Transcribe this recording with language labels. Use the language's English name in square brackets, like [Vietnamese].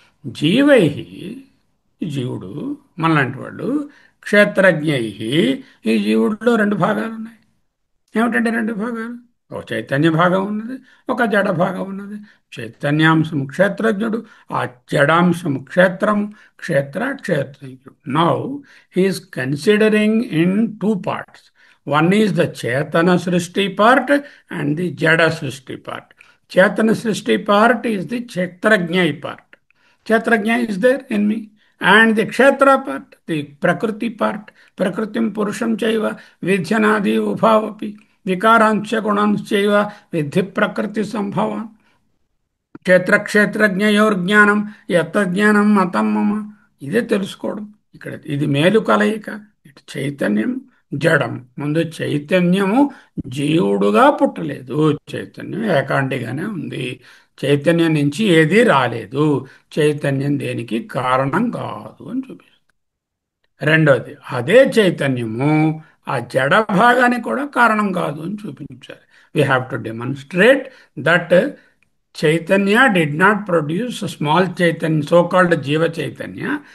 [Telugu] GY జీవుడు మనలాంటి వాళ్ళు, క్షేత్రజ్ఞై ఈ జీవుడిలో 2 భాగాలు ఉన్నాయి. ఏమిటంటే 2 భాగాలు? ఒక చైతన్య భాగం ఉన్నది, ఒక జడ భాగం ఉన్నది. చైతన్యాంశము క్షేత్రజ్ఞుడు, ఆ జడాంశము క్షేత్రము. [English] క్షేత్రజ్ఞుడు. Now he is considering in 2 parts. One is the Chetana Srishti part and the Jada Srishti part. Chetana Srishti part is the Kshetrajna part. Kshetrajna is there in me. And the Kshetra part, the Prakriti part. [Sanskrit] Prakritim Purusham Chaiva Vidhyanadi Ubhavapi Vikarancha Gunanchaiva Vidhi Prakriti Sambhava. క్షేత్రజ్ఞయోర్జ్ఞానం యత్తజ్ఞానం మతం మమ. [Telugu] ఇదే తెలుసుకోవడం. ఇక్కడ ఇది మేలు కలయిక. ఇటు చైతన్యం, జడం. ముందు చైతన్యము జీవుడుగా పుట్టలేదు. చైతన్యం ఏకాంటిగానే ఉంది. చైతన్యం నుంచి ఏదీ రాలేదు. చైతన్యం దేనికి కారణం కాదు అని చూపిస్తుంది. రెండోది, అదే చైతన్యము ఆ జడ భాగానికి కూడా కారణం కాదు అని చూపించారు. [English] We have to demonstrate that Chaitanya did not produce small Chaitanya, so-called Jiva Chaitanya.